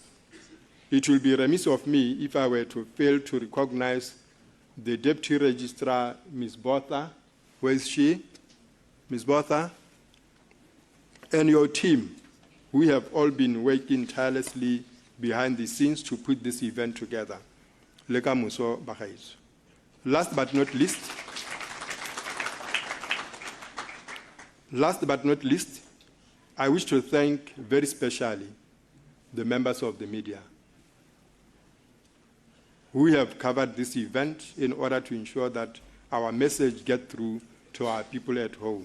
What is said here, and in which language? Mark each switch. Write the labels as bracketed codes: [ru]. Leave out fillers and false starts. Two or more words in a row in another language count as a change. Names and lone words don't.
[en] It will be remiss of me if I were to fail to recognize the Deputy Registrar, Ms. Botha. Where is she? Ms. Botha? And your team. We have all been working tirelessly behind the scenes to put this event together. [tn] le ka moso ba gaetsho. [en] Last but not least, I wish to thank very specially the members of the media who have covered this event in order to ensure that our message gets through to our people at home.